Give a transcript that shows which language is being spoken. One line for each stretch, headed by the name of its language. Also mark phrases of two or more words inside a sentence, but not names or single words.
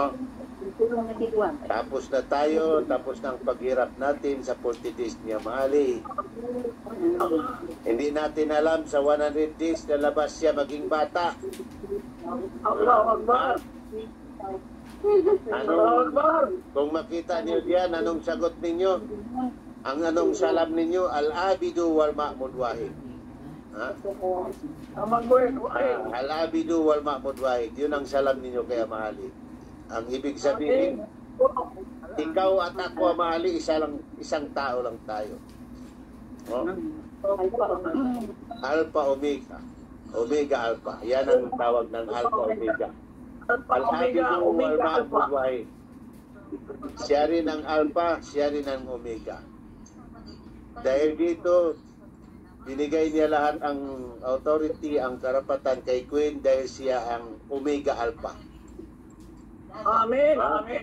Filipino: Tapos na tayo, tapos ng paghirap natin sa 40 days niya mahali. Hindi natin alam sa 100 days na labas siya maging bata. Kung makita niyo diyan, anong sagot ninyo? Ang anong salam ninyo?
Arabic: العابد والمعبود واحد. العابد والمعبود واحد.
Filipino: Yun ang salam ninyo kaya mahali. Ang ibig sabihin, ikaw at ako mahali, isang tao lang tayo. Alpha Omega. Omega Alpha. Yan ang tawag ng Alpha Omega.
Arabic: العابد والمعبود واحد.
Filipino: Siya rin ang Alpha, siya rin ang Omega. Dahil dito, binigay niya lahat ang authority, ang karapatan kay Queen dahil siya ang Omega Alpha. Amen. Amen.